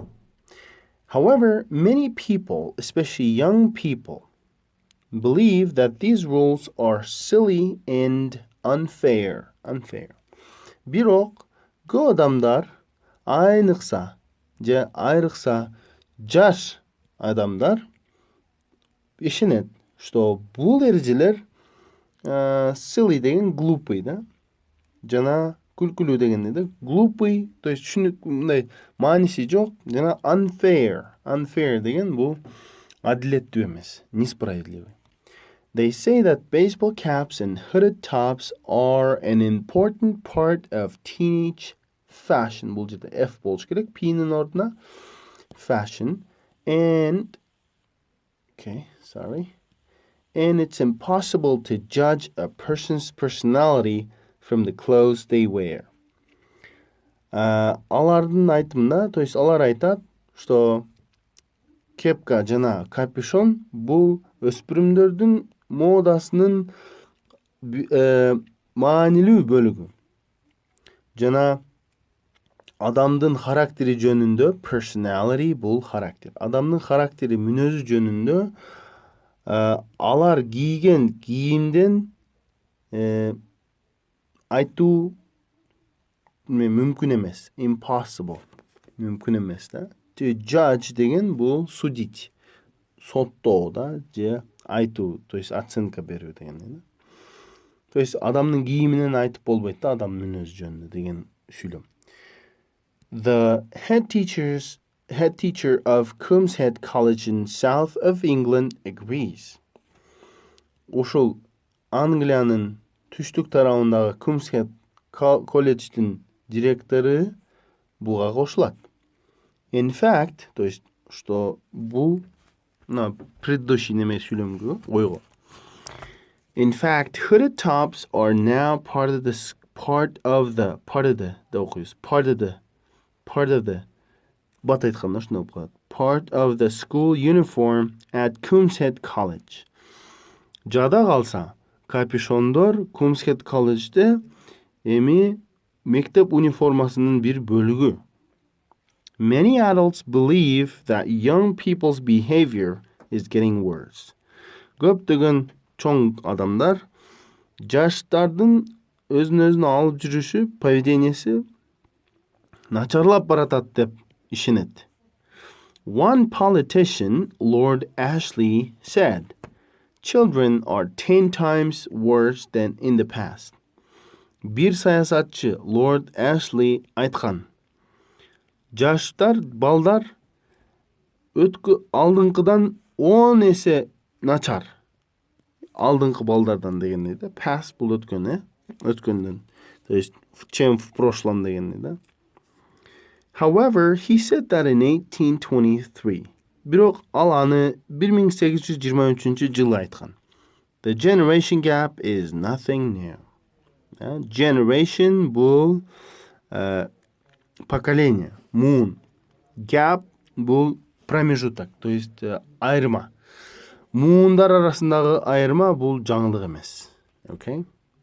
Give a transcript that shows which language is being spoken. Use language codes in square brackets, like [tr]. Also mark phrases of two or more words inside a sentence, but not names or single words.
[en] However, many people, especially young people, believe that these rules are silly and unfair. [ky] Бирок көп адамдар айрыкса жаш адамдар ишенет, что бул эрежелер silly деген глупый, жана күлкүлүү деген глупый, [ru] то есть [ky] мындай мааниси жок, жана unfair деген бул адилеттүү эмес, несправедливый. [en] They say that baseball caps and hooded tops are an important part of teenage fashion. [ky] Бул жерде F болуш керек, P-нин ордуна [en] fashion and it's impossible to judge a person's personality from the clothes they wear. [ky] Алардын айтымында, [ru] то есть [ky] алар айтат, что кепка жана капюшон бул өспүрүмдөрдүн модасынын маанилүү бөлүгү. Жана адамдын характери жөнүндө, personality бул характер. Адамдын характери, мүнөзү жөнүндө алар кийген кийимден айтуу мүмкүн эмес. Impossible. Мүмкүн эмес, [en] To judge [ky] деген бул судить. Соттоо же айтуу, [ru] то есть [ky] оценка берүү деген. [ru] То есть [ky] адамдын кийиминен айтып болбойт адам мүнөзү жөнүндө деген сүйлөм. [en] The head teachers head teacher of Cumshead College in south of England, agrees. [ky] Ошол Англиянын түштүк тарабындагы Cumshead колледждин директору буга кошулат. [en] In fact, [ru] то есть, что [ky] бул [ru] предыдущий [ky] неме сүйлөмгө ойго. [en] In fact, hooded tops are now part of the school uniform at Cumshead College. [ky] Жада калса, капюшондор Cumshead College'de эми мектеп униформасынын бир бөлүгү. [en] Many adults believe that young people's behavior is getting worse. [ky] Көптөгөн чоң адамдар жаштардын өзүн алып жүрүшү, поведениясы начарлап баратат деп ишенет. [en] One politician, Lord Ashley, said, "Children are 10 times worse than in the past." [ky] Бир саясатчы, Lord Ashley, айткан: балдар алдыңкыдан 10 эсе начар. Алдыңкы балдардан дегенде да, past бул өткөн, өткөндөн. [ru] То есть, чем в прошлом [ky] дегенде да. [en] However, he said that in 1823. [ky] Бирок ал аны 1823-жылы айткан. The generation gap is nothing new. Generation бул поколение, moon. Gap бул промежуток, [ru] то есть [ky] айырма. Муундар арасындагы айырма бул жаңылык эмес. Okay?